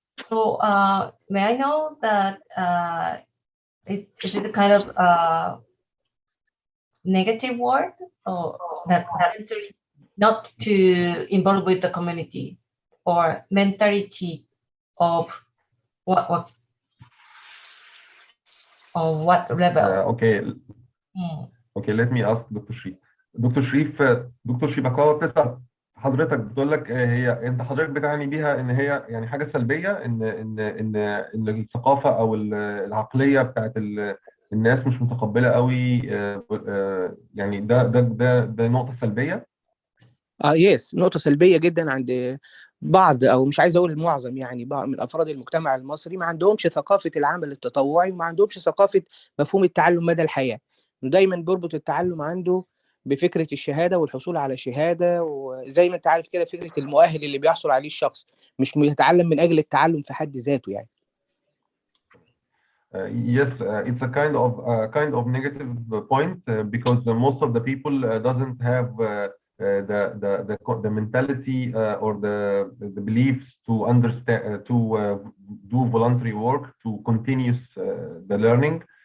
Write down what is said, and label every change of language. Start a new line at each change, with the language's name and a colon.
English: So may I know that is it a kind of negative word, or that not to involve with the community, or mentality of what or what level? Okay. Okay, let me ask Dr. Sharif.
Arabic: دكتور شريف أكوا بتسأل حضرتك، بتقول لك هي انت حضرتك بتعني بيها ان هي يعني حاجه سلبيه، ان الثقافه او العقليه بتاعت الناس مش متقبله قوي، يعني ده نقطه سلبيه. يس، نقطه سلبيه جدا عند بعض، او مش عايز اقول المعظم، يعني بعض من افراد المجتمع المصري ما عندهمش ثقافه العمل التطوعي، وما عندهمش ثقافه مفهوم التعلم مدى الحياه. دايما بيربط التعلم عنده بفكره الشهاده والحصول على شهاده، وزي ما انت عارف كده فكره المؤهل اللي بيحصل عليه الشخص، مش بيتعلم من اجل التعلم في حد ذاته يعني.
English: Yes, it's a kind of negative point because most of the people doesn't have the mentality or the beliefs to understand to do voluntary work, to continue the learning.